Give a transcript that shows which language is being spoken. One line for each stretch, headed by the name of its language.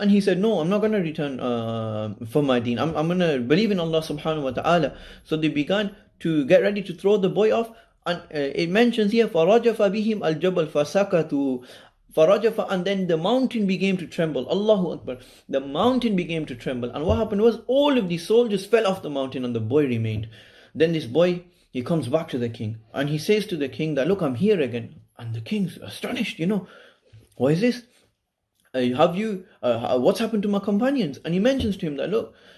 English: And he said, no, I'm not going to return from my deen. I'm going to believe in Allah subhanahu wa ta'ala. So they began to get ready to throw the boy off. And it mentions here,
Arabic: فَرَجَفَ بِهِمْ الْجَبَلْ فَسَكَتُوا فَرَجَفَ.
English: And then the mountain began to tremble. Allahu Akbar. The mountain began to tremble. And what happened was, all of the soldiers fell off the mountain and the boy remained. Then this boy, he comes back to the king. And he says to the king that, look, I'm here again. And the king's astonished, What is this? What's happened to my companions? And he mentions to him that, look,